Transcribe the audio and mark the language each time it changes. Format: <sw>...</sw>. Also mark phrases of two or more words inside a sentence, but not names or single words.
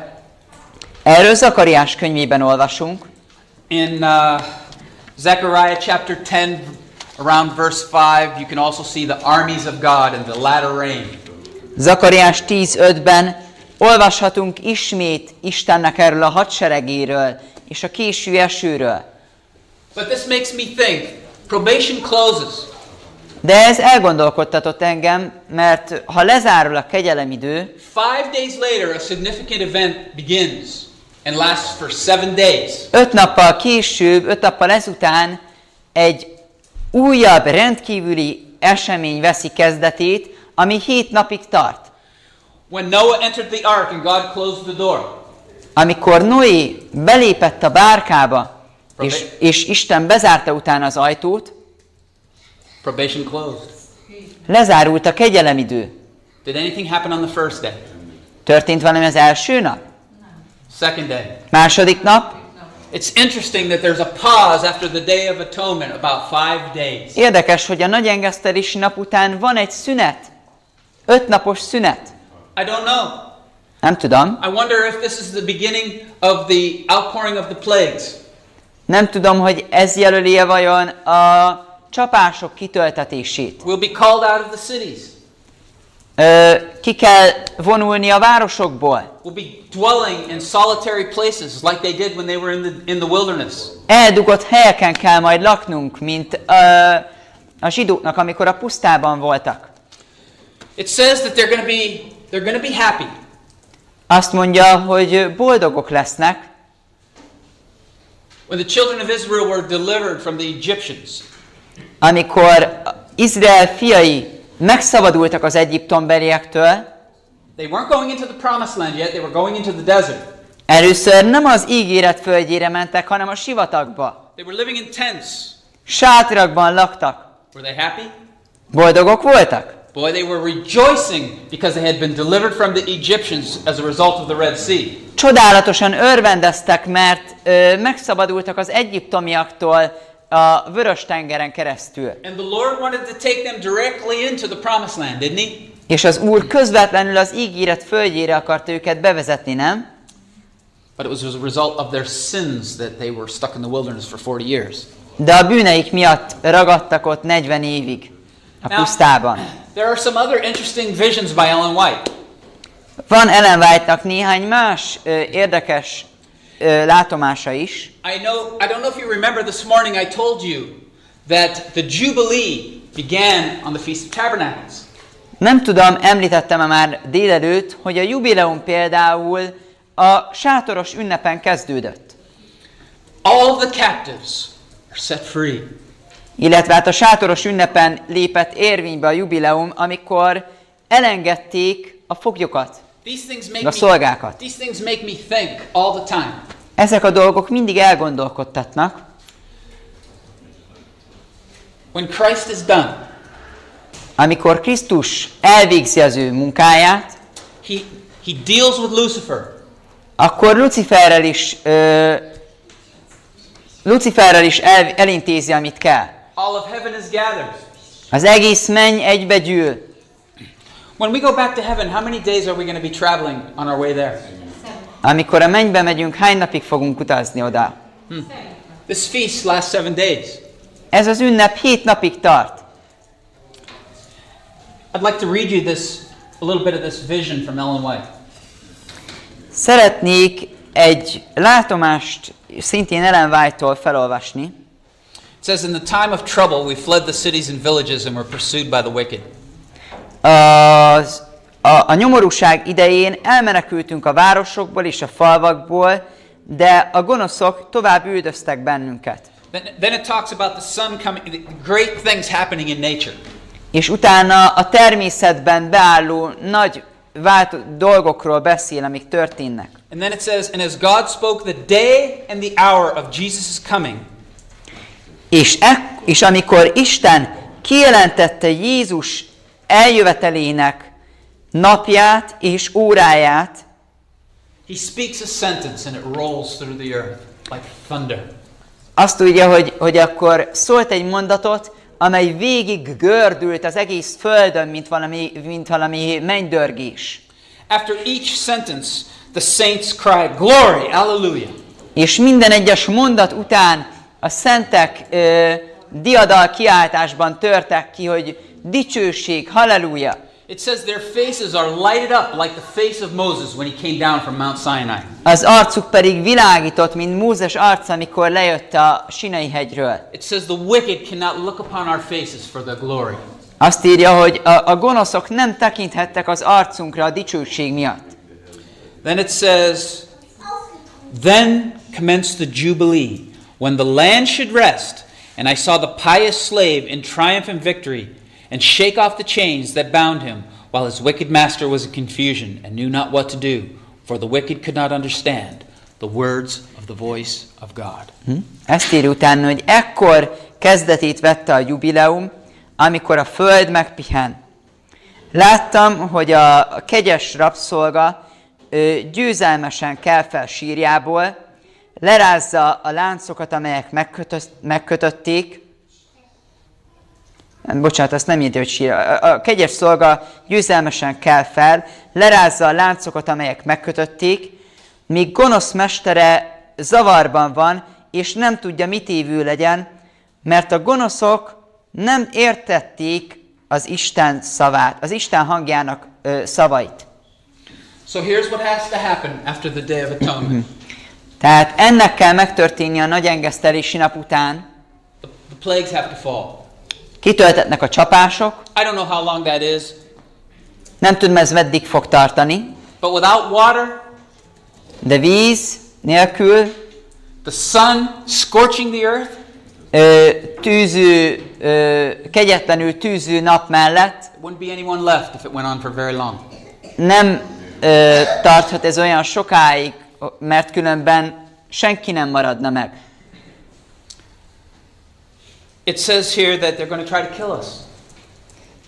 <hu>Erről Zakariás könyvében olvasunk.</hu> <en>In Zechariah chapter 10, around verse 5, you can also see the armies of God and the latter rain.</en> <hu>Zakariás 10:5-ben olvashatunk ismét Istennek erről a hadseregéről és a késő esőről.</hu> <en>But this makes me think, probation closes.</en> <hu>De ez elgondolkodtatott engem, mert ha lezárul a kegyelemidő,</hu> <en>5 days later a significant event begins and lasts for 7 days.</en> <hu>5 nappal később, 5 nappal ezután egy újabb rendkívüli esemény veszi kezdetét, ami 7 napig tart.</hu> <en>When Noah entered the ark and God closed the door.</en> <hu>Amikor Noé belépett a bárkába, és Isten bezárta utána az ajtót,</hu> <en>probation closed.</en> <hu>Lezárult a kegyelemidő.</hu> <en>Did anything happen on the first day?</en> <hu>Történt valami az első nap?</hu> <en>Second day.</en> <hu>Második nap?</hu> <en>It's interesting that there's a pause after the Day of Atonement, about 5 days.</en> <hu>Érdekes, hogy a nagy engesztelési nap után van egy szünet. 5 napos szünet.</hu> <en>I don't know.</en> <hu>Nem tudom.</hu> <en>I wonder if this is the beginning of the outpouring of the plagues.</en> <hu>Nem tudom, hogy ez jelöli-e vajon a csapások kitöltetését.</hu> <en>We'll be called out of the cities.</en> <hu>Ki kell vonulni a városokból.</hu> <en>We'll be dwelling in solitary places like they did when they were in the wilderness.</en> <hu>Eldugott helyeken kell majd laknunk, mint a zsidóknak, amikor a pusztában voltak.</hu> <en>It says that they're going to be happy.</en> <hu>Azt mondja, hogy boldogok lesznek.</hu> <en>When the children of Israel were delivered from the Egyptians.</en> <hu>Amikor Izrael fiai megszabadultak az egyiptomberiektől,</hu> <en>they weren't going into the promised land yet, they were going into the desert.</en> <hu>Először nem az ígéret földjére mentek, hanem a sivatagba.</hu> <en>They were living in tents.</en> <hu>Sátrakban laktak.</hu> <en>Were they happy?</en> <hu>Boldogok voltak?</hu> <en>Boy, they were rejoicing because they had been delivered from the Egyptians as a result of the Red Sea.</en> <hu>Csodálatosan örvendeztek, mert megszabadultak az egyiptomiaktól a Vörös-tengeren keresztül.</hu> <en>And the Lord wanted to take them directly into the promised land, didn't he?</en> <hu>És az Úr közvetlenül az ígéret földjére akarta őket bevezetni, nem?</hu> <en>But it was as a result of their sins that they were stuck in the wilderness for 40 years.</en> <hu>De a bűneik miatt ragadtak ott 40 évig a pusztában.</hu> <en>There are some other interesting visions by Ellen White.</en> <hu>Van Ellen White-nak néhány más érdekes látomása is.</hu> <en>I don't know if you remember this morning I told you that the Jubilee began on the Feast of Tabernacles.</en> <hu>Nem tudom, említettem-e már délelőtt, hogy a Jubileum például a sátoros ünnepen kezdődött.</hu> <en>All of the captives are set free.</en> <hu>Illetve hát a sátoros ünnepen lépett érvénybe a Jubileum, amikor elengedték a foglyokat, a szolgákat.</hu> <en>These things make me think all the time.</en> <hu>Ezek a dolgok mindig elgondolkodtatnak.</hu> <en>When Christ is done,</en> <hu>amikor Krisztus elvégzi az ő munkáját,</hu> <en>he deals with Lucifer.</en> <hu>Akkor Luciferrel is elintézi, amit kell.</hu> <en>All of heaven is gathered.</en> <hu>Az egész menny egybegyűl.</hu> <en>When we go back to heaven, how many days are we going to be traveling on our way there?</en> <hu>Amikor a mennybe megyünk, hány napig fogunk utazni oda?</hu> <en>This feast lasts 7 days.</en> <hu>Ez az ünnep 7 napig tart.</hu> <en>I'd like to read you a little bit of this vision from Ellen White.</en> <hu>Szeretnék egy látomást szintén Ellen White-tól felolvasni.</hu> <en>It says, in the time of trouble we fled the cities and villages and were pursued by the wicked.</en> <hu>A nyomorúság idején elmenekültünk a városokból és a falvakból, de a gonoszok tovább üldöztek bennünket.</hu> <en>Then it talks about the sun coming, great things happening in nature.</en> <hu>És utána a természetben beálló nagy dolgokról beszél, amik történnek.</hu> <en>And then it says, and as God spoke the day and the hour of Jesus' coming.</en> <hu>És amikor Isten kijelentette Jézus eljövetelének napját és óráját,</hu> <en>he speaks a sentence and it rolls through the earth like thunder.</en> <hu>Azt tudja, hogy akkor szólt egy mondatot, amely végig gördült az egész földön, mint valami mennydörgés.</hu> <en>After each sentence, the saints cried, glory, hallelujah.</en> <hu>És minden egyes mondat után a szentek diadal kiáltásban törtek ki, hogy dicsőség, halleluja.</hu> <en>It says their faces are lighted up like the face of Moses when he came down from Mount Sinai.</en> <hu>Az arcuk pedig világított, mint Mózes arca, amikor lejött a Sinai hegyről.</hu> <en>It says the wicked cannot look upon our faces for the glory.</en> <hu>Azt írja, hogy a gonoszok nem tekinthettek az arcunkra a dicsőség miatt.</hu> <en>Then it says, then commenced the Jubilee, when the land should rest, and I saw the pious slave in triumph and victory, and shake off the chains that bound him, while his wicked master was in confusion, and knew not what to do, for the wicked could not understand the words of the voice of God.</en> <hu>Ezt írja utána, hogy ekkor kezdetét vette a jubileum, amikor a föld megpihen. Láttam, hogy a kegyes rabszolga győzelmesen kel fel sírjából, lerázza a láncokat, amelyek megkötötték. Bocsánat, azt nem írja, hogy sír. A kegyes szolga győzelmesen kel fel, lerázza a láncokat, amelyek megkötötték, míg gonosz mestere zavarban van, és nem tudja, mit évő legyen, mert a gonoszok nem értették az Isten szavát, az Isten hangjának szavait.</hu> <en>So here's what has to happen after the Day of Atonement.</en> <hu>Tehát ennek kell megtörténni a nagy engesztelési nap után.</hu> <en>The plagues have to fall.</en> <hu>Kitöltetnek a csapások.</hu> <en>I don't know how long that is.</en> <hu>Nem tudom, ez meddig fog tartani.</hu> <en>But without water,</en> <hu>de víz nélkül,</hu> <en>the sun scorching the earth,</en> <hu>kegyetlenül tűző nap mellett,</hu> <en>there wouldn't be anyone left if it went on for very long.</en> <hu>Nem tarthat ez olyan sokáig, mert különben senki nem maradna meg.</hu> <en>It says here that they're going to try to kill us.</en>